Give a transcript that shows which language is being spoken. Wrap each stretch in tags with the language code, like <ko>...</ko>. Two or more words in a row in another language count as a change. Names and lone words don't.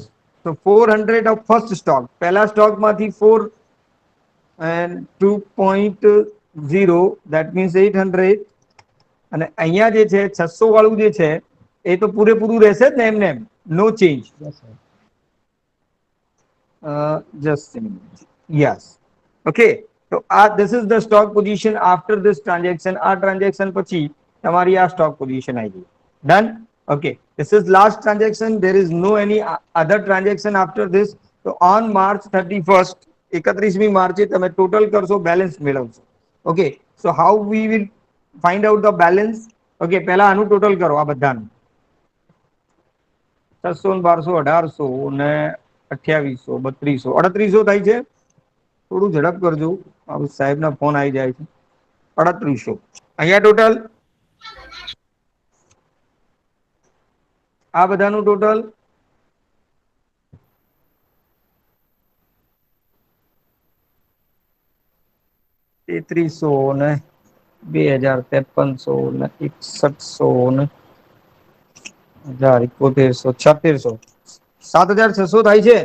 <en>So 400 of first stock.</en> <gu>પહેલા સ્ટોક માંથી</gu> <en>4 and 2.0, that means 800.</en> <gu>અને અહીંયા જે છે 600 વાળું જે છે એ તો પૂરેપૂરું રહેશે જ ને એમને એમ,</gu> <en>no change. Yes, sir. Just a minute. Yes. Okay, so this is the stock position after this transaction.</en> <gu>આ transaction પછી તમારી આ</gu> <en>stock position</en> <gu>આવી ગઈ.</gu> <en>Done? Okay, this is last transaction. There is no any other transaction after this. So on March 31st,</en> <gu>31મી માર્ચે તમે ટોટલ કરશો, બેલેન્સ મેળવશો.</gu> <en>Okay, so how we will find out the balance?</en> <gu>Okay, પહેલા આનું ટોટલ કરો આ બધાનું. 600 ને 1200, 1800 ને 2800, 3200, 3800 થાય છે. થોડું ઝડપ કરજો, સાહેબના ફોન આવી જાય છે. 3800 અહીંયા ટોટલ, આ બધાનું ટોટલ 3300 ને 2000, 5300 ને 6100 ને 1000, 7100, 7600, 7600 થાય છે.</gu>